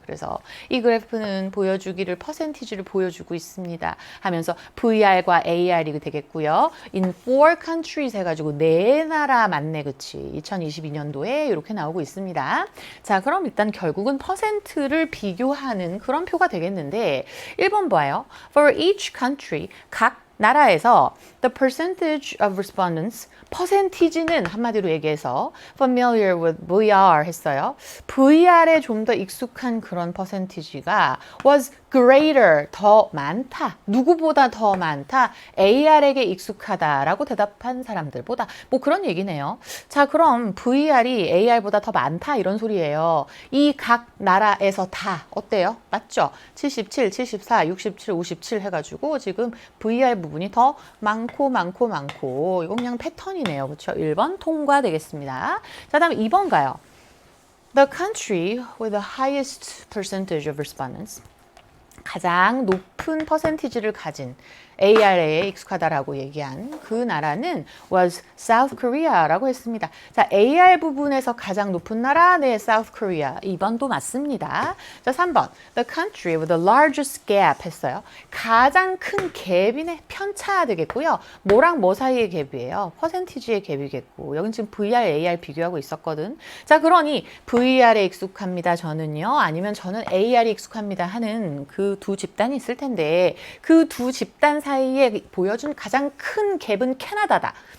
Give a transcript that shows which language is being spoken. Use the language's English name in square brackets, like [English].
[Korean] 그래서 이 그래프는 보여주기를 퍼센티지를 보여주고 있습니다. 하면서 VR과 AR이 되겠고요. [English] In 4 countries [Korean] 해가지고 4나라 맞네, 그치? 2022년도에 이렇게 나오고 있습니다. 자, 그럼 일단 결국은 퍼센트를 비교하는 그런 표가 되겠는데 1번 봐요. [English] For each country, [Korean] 각 나라에서 [English] the percentage of respondents, [Korean] 퍼센티지는 한마디로 얘기해서 [English] familiar with VR [Korean] 했어요. VR에 좀 더 익숙한 그런 퍼센티지가 [English] was greater, [Korean] 더 많다. 누구보다 더 많다. AR에게 익숙하다라고 대답한 사람들보다 뭐 그런 얘기네요. 자, 그럼 VR이 AR보다 더 많다 이런 소리예요. 이 각 나라에서 다 어때요? 맞죠? 77, 74, 67, 57 해가지고 지금 VR 부분이 더 많고 이건 그냥 패턴이네요. 그렇죠? 1번 통과되겠습니다. 자, 다음 2번 가요. [English] The country with the highest percentage of respondents, [Korean] 가장 높은 퍼센티지를 가진 AR에 익숙하다라고 얘기한 그 나라는 [English] was South Korea [Korean] 라고 했습니다. 자, AR 부분에서 가장 높은 나라, 네, South Korea. 2번도 맞습니다. 자, 3번. [English] The country with the largest gap [Korean] 했어요. 가장 큰 갭이네. 편차 되겠고요. 뭐랑 뭐 사이의 갭이에요? 퍼센티지의 갭이겠고. 여긴 지금 VR, AR 비교하고 있었거든. 자, 그러니 VR에 익숙합니다. 저는요. 아니면 저는 AR에 익숙합니다 하는 그 두 집단이 있을 텐데 그 두 집단 사이에 보여준 가장 큰 갭은 캐나다다.